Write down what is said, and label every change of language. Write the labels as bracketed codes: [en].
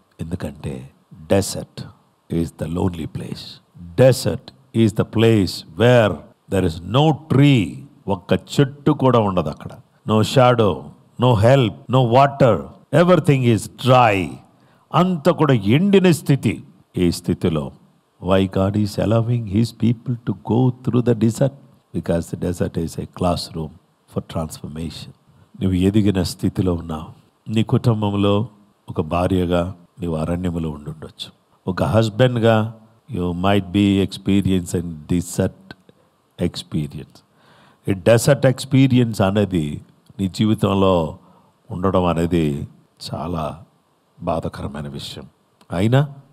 [te] ఎందుకంటే [en] Desert is the lonely place. Desert is the place where there is no tree. [te] ఒక్క చెట్టు కూడా ఉండదు అక్కడ. [en] No shadow, no help, no water, everything is dry. [te] అంత కూడా ఎండిన స్థితి. ఈ స్థితిలో [en] why God is allowing his people to go through the desert? Because the desert is a classroom for transformation. [te] నువ్వు ఎదిగిన స్థితిలో ఉన్నావు. నీ కుటుంబంలో ఒక భార్యగా నీవు అరణ్యములో ఉండుండొచ్చు. ఒక హస్బెండ్గా [en] You might be experiencing desert experience. [te] ఈ డెజర్ట్ ఎక్స్పీరియన్స్ అనేది నీ జీవితంలో ఉండడం అనేది చాలా బాధాకరమైన విషయం. అయినా